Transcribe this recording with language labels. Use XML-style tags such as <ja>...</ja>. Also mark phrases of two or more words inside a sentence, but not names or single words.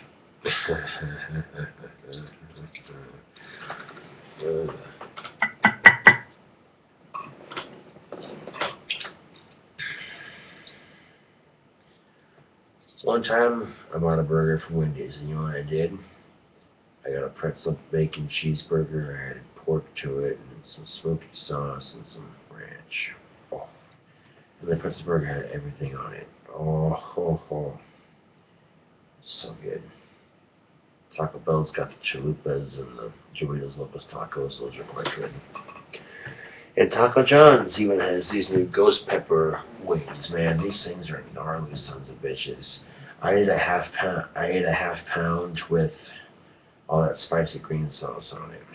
<en>One time I bought a burger from Wendy's, and you know what I did? I got a pretzel bacon cheeseburger, I added pork to it, and some smoky sauce, and some ranch. Oh. And the pretzel burger had everything on it. Oh, ho, ho. So good. Taco Bell's got the chalupas and the Doritos Locos Tacos. Those are quite good. And Taco John's even has these new ghost pepper wings. Man, these things are gnarly sons of bitches. I ate a half pound with all that spicy green sauce on it.</en>